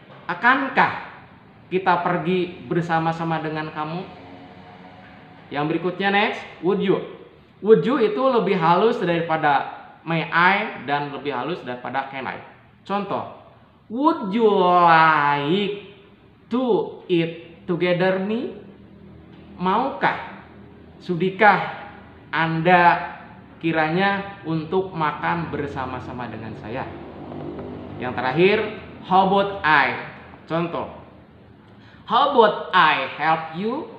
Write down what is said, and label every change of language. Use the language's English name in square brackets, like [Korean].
[Indonesian] Akankah kita pergi bersama-sama dengan kamu? Yang berikutnya [English] next, would you. [Indonesian] Would you itu lebih halus daripada may I dan lebih halus daripada can I. [English] Contoh, would you like to eat together me? [Indonesian] Maukah, sudikah Anda kiranya untuk makan bersama-sama dengan saya? Yang terakhir, [English] how about I? Contoh, how about I help you?